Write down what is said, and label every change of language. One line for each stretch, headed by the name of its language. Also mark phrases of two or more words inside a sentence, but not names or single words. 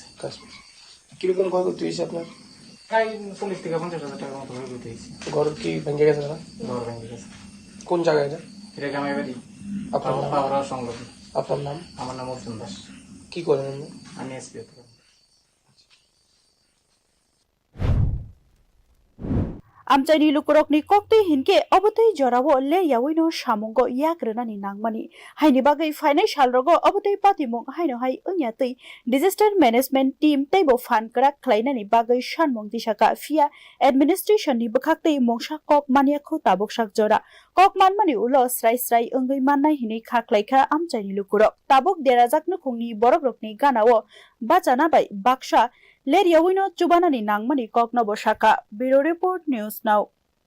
Bangla: কিরকম ক্ষয়ক্ষতি হয়েছে আপনার? প্রায় 40 থেকে 50,000 টাকার মতো ক্ষয়ক্ষতি হয়েছে। ঘর কি ভেঙে গেছে? ঘর ভেঙে গেছে। কোন জায়গায় এটা? এটা গামাইবাড়ি। আপনার নাম? পাওরা সংলগ্ন। আপনার নাম? আমার নাম অর্জুন দাস। কি করেন আপনি? আমি এসপি তে।
Bodo: आमचाइनि लुकुरकनि कक्तै हिनके अबतै जरावो ले यावैनो सामुंगो याग्रनानि नांगमानि हाइनि बागै फाइनाइ सालरगो अबतै पातिमुं हाइनो हाइ ओन्यातै
English: Disaster Management Team
Bodo: तैबो फानकरा खलाइनानि बागै सानमुं दिसाका फिया एडमिनिस्ट्रेशननि बखाक्तै मोंसा कक मानियाखौ ताबुकसाक जरा कक मानमानि उलो स्राय स्राय ओंगै माननाय हिनै खाख्लाइखा आमचाइनि लुकुरक ताबुक देराजाकनो खुंनि बरकरकनि गानावो बाचाना बाय बाक्सा लेरियावैनो चुबानानि नांगमानि कक नबो साका
English: bureau report
Bodo: न्यूज नाउ।